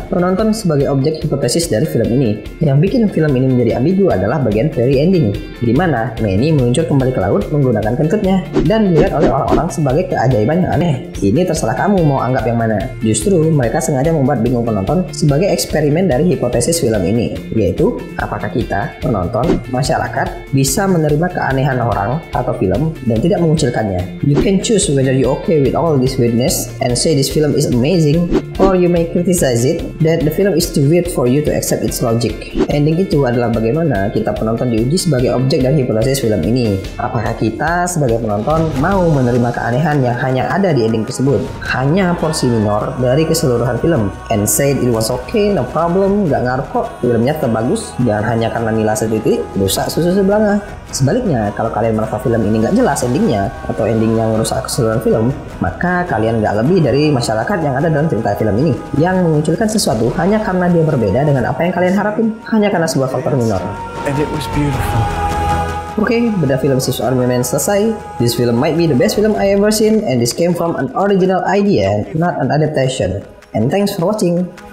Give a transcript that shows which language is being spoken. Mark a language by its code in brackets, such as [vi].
[id] Penonton sebagai objek hipotesis dari film ini. Yang bikin film ini menjadi ambigu adalah bagian [en] very ending, [id] di mana Manny meluncur kembali ke laut menggunakan kentutnya dan dilihat oleh orang-orang sebagai keajaiban yang aneh. Ini terserah kamu mau anggap yang mana. Justru mereka sengaja membuat bingung penonton sebagai eksperimen dari hipotesis film ini, yaitu apakah kita, penonton, masyarakat bisa menerima keanehan orang atau film dan tidak mengucilkannya. [en] You can choose whether you okay with all this weirdness and say this film is amazing, or you may criticize it that the film is too weird for you to accept its logic. [id] Ending itu adalah bagaimana kita penonton diuji sebagai objek dari hipotesis film ini. Apakah kita sebagai penonton mau menerima keanehan yang hanya ada di ending tersebut, hanya porsi minor dari keseluruhan film, [en] and said it was okay, no problem, [id] gak ngaruh kok, filmnya tetap bagus, jangan hanya karena nilai setitik rusak susu sebelanga. Sebaliknya, kalau kalian merasa film ini gak jelas endingnya, atau ending yang merusak keseluruhan film, maka kalian gak lebih dari masyarakat yang ada dalam cerita film ini, yang mengunculkan sesuatu hanya karena dia berbeda dengan apa yang kalian harapin, hanya karena sebuah faktor minor. [en] And it was beautiful. [id] Oke, beda film Swiss Army Man selesai. [en] This film might be the best film I ever seen, and this came from an original idea, not an adaptation. And thanks for watching.